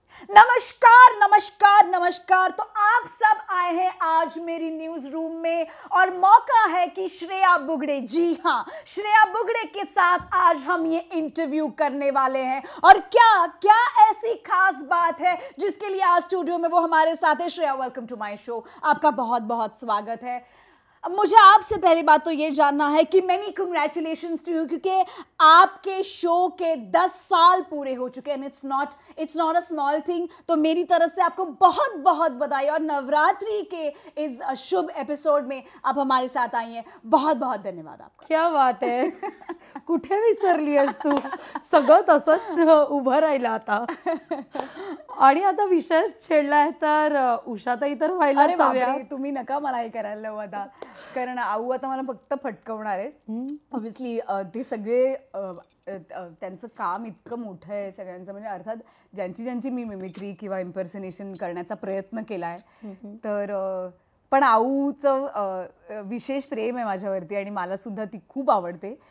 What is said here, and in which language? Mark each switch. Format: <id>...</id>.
<hi>नमस्कार नमस्कार नमस्कार. तो आप सब आए हैं आज मेरी न्यूज रूम में और मौका है कि श्रेया बुगड़े, जी हाँ, श्रेया बुगड़े के साथ आज हम ये इंटरव्यू करने वाले हैं. और क्या क्या ऐसी खास बात है जिसके लिए आज स्टूडियो में वो हमारे साथ है. Shreya,</hi> <en>Welcome to my show.</en> <hi>आपका बहुत बहुत स्वागत है. मुझे आपसे पहली बात तो ये जानना है कि</hi> <en>many congratulations to you,</en> <hi>क्योंकि आपके शो के 10 साल पूरे हो चुके हैं.</hi> <en>It's not a small thing.</en> <hi>तो मेरी तरफ से आपको बहुत बहुत बधाई. और नवरात्रि के इस शुभ एपिसोड में आप हमारे साथ आई हैं, बहुत बहुत धन्यवाद आपका. क्या बात</hi> <mr>आहे. कुठे विसरली आहेस तू. सगळं तसंच उभं राहिलं आता. आणि आता विषय छेडलाय तर उषाताई तर व्हायला हव्या. तुम्ही नका मला हे करायला लावू आता, कारण आऊ आता मला फक्त फटकवणार आहे. ऑब्व्हियसली ते सगळे त्यांचं काम इतकं मोठं आहे सगळ्यांचं, म्हणजे अर्थात ज्यांची मी मिमिक्री किंवा इम्पर्सनेशन करण्याचा प्रयत्न केलाय, तर पण आऊचं विशेष प्रेम आहे माझ्यावरती आणि मला सुद्धा ती खूप आवडते.</mr>